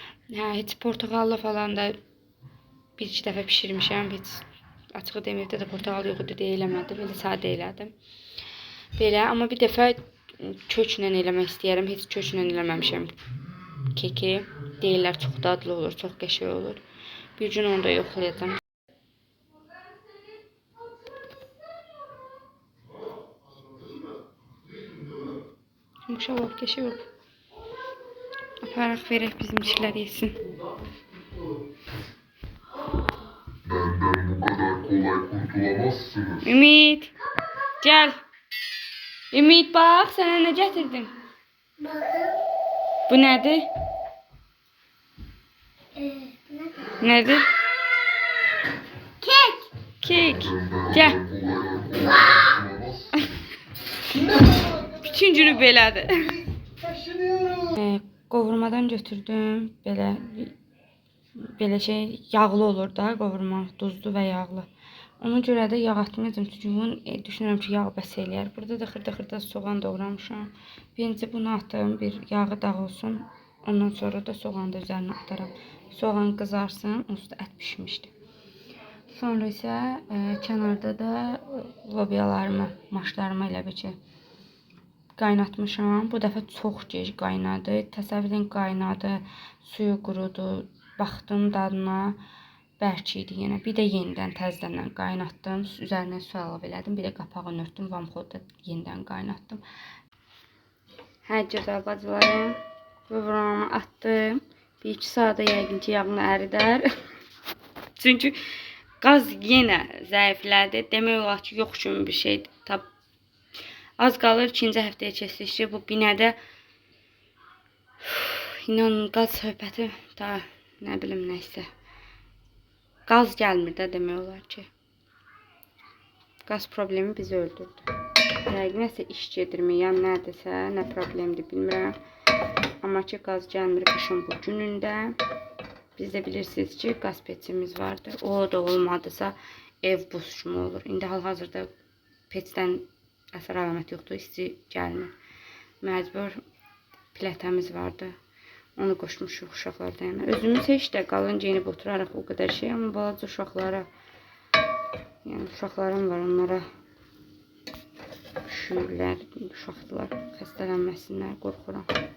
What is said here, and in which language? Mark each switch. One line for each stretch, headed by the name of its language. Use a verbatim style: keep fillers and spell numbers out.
Azerbaijani: Hə, heç portağallı falan da bir iki dəfə bişirmişəm, heç açığı demir də portağal yox idi, eləmədim, elə sadə elədim. Belə, amma bir dəfə köklə eləmək istəyirəm, heç köklə eləməmişəm. Keki deyirlər çox dadlı olur, çox qəşəng olur. Bir gün onu da yoxlayacağam. İnşallah keşə yox. Aparaq verək bizimkiler yesin.
Turkish: Benden bu kadar kolay kurtulamazsınız.
Azerbaijani: Ümid, gəl. Ümid bax, sənə nə gətirdim?
Turkish: Bakın.
Azerbaijani: Bu nədir?
Turkish: Ee, bu ne?
Azerbaijani: Nədir? Kek. Kek.
Turkish: Benden
Azerbaijani: Gəl.
Turkish: bu kadar kolay kurtulamazsınız.
Azerbaijani: Bütün günü belədir.
Turkish: Taşınıyorum.
Azerbaijani: Ee, qovurmadan götürdüm. Belə belə şey yağlı olur da qovurma, duzlu və yağlı. Ona görə də yağ atmayacağım çünki bunun e, düşünürəm ki, yağ bəs eləyər. Burada da xırda-xırda soğan doğramışam. Birinci bunu atdım, bir yağı dağ olsun. Ondan sonra da soğanı da üzərinə ataram. Soğan qızarsın, üstü ət pişmişdi. Sonra isə e, kənarda da lobiyalarımı, maşlarımı elə bir şey qaynatmışam. Bu dəfə çox gec qaynadı. Təsəvvür edin qaynadı, suyu qurudu. Baxdım dadına bərk idi yenə. Bir də yenidən təzədən qaynatdım. Üzərinə su əlavə elədim. Bir də qapağını örtdüm. Vamxodda yenidən qaynatdım. Hə, gözəl bacılarım. Qıvrımı atdım. bir iki saata yəqin ki yağını əridər. Çünki qaz yenə zəiflədi. Demək olar ki, yox kimi bir şey tap Az qalır ikinci həftəyə keçişdi. Bu binədə inanın qaz söhbəti da nə bilim nəysə. Qaz gəlmir də demək olar ki. Qaz problemi bizi öldürdü. Yəqin nəsə iş gedirməyəm, nədirsə, nə problemdir bilmirəm. Amma ki qaz gəlmir qışın bu günündə. Biz də bilirsiniz ki qaz peçimiz vardı. O da olmadısa ev buz kimi olur. İndi hal-hazırda peçdən əsər əlamət yoxdur, isti gəlmir. Məcbur plətəmiz vardı. Onu qoşmuşuq uşaqlarda yəni. Özümüz heç də qalın geyinib oturaraq o qədər şey, amma balaca uşaqlara, yəni uşaqlarım var, onlara üşürlər, uşaqlar xəstələnməsinlər, qorxuram.